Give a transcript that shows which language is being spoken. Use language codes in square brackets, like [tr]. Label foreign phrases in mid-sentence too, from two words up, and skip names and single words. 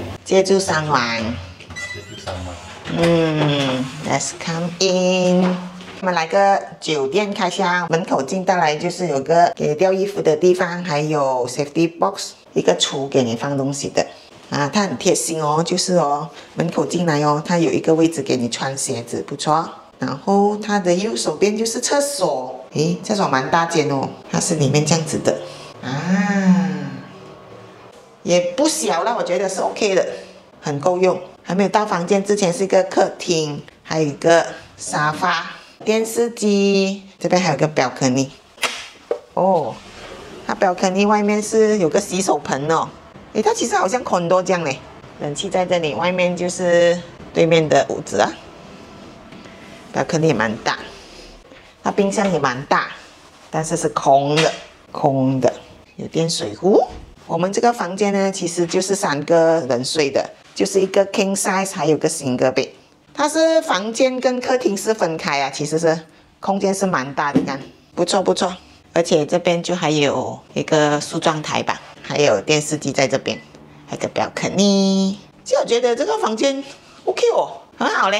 [zh] 借住3 晚。 [en] Let's come in。 [zh] 我们来个酒店开箱，门口进到来就是有个給吊衣服的地方，還有 [en] safety box， [zh] 一個櫥給你放東西的。啊，它很貼心哦，就是哦，門口進來哦，它有一個位置給你穿鞋子，不錯。然後它的右手邊就是廁所，誒，廁所蠻大間哦，它是裡面這樣子的啊，也不小了，我覺得是 OK 的，很夠用。還沒有到房間之前是一個客廳，還有一個沙發、電視機，這邊還有個 balcony。哦，它balcony外面是有個洗手盆哦。誒，它其實好像 condo 這樣嘞，冷氣在這裡，外面就是對面的屋子啊。balcony 也蠻大，它冰箱也蠻大，但是是空的，空的，有電水壺。我們這個房間呢，其實就是3個人睡的，就是一個 [en] king size， [zh] 還有個 [en] single bed。 [zh] 它是房間跟客廳是分開啊，其實是空間是蠻大的，你看，不錯不錯。而且這邊就還有一個梳妝台吧，還有電視機在這邊，還有個 balcony。其實我覺得這個房間 OK 哦，很好嘞。